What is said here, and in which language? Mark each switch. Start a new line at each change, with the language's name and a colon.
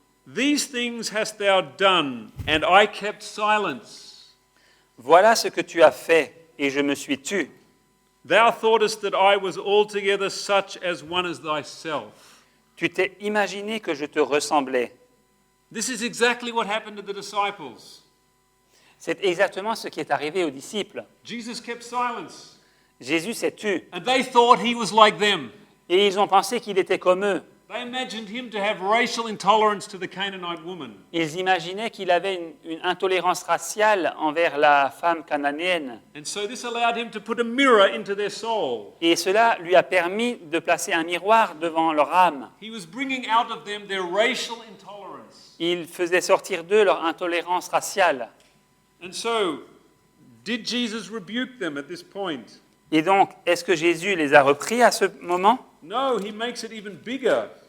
English: These things hast thou done, and I kept silence.
French: Voilà ce que tu as fait, et je me suis tu.
English: Thou thoughtest that I was altogether such as one as thyself.
French: Tu t'es imaginé que je te ressemblais.
English: This is exactly what happened to the disciples.
French: C'est exactement ce qui est arrivé aux disciples.
English: Jesus kept silence,
French: Jésus s'est tu,
English: and they thought he was like them.
French: et ils ont pensé qu'il était comme eux.
English: They imagined him to have racial intolerance to the Canaanite woman.
French: Ils imaginaient qu'il avait une intolérance raciale envers la femme cananéenne.
English: And so this allowed him to put a mirror into their soul.
French: Et cela lui a permis de placer un miroir devant leur âme.
English: He was bringing out of them their racial intolerance.
French: Il faisait sortir d'eux leur intolérance raciale.
English: And so, did Jesus rebuke them at this point?
French: Et donc, est-ce que Jésus les a repris à ce moment?
English: No, he makes it even bigger.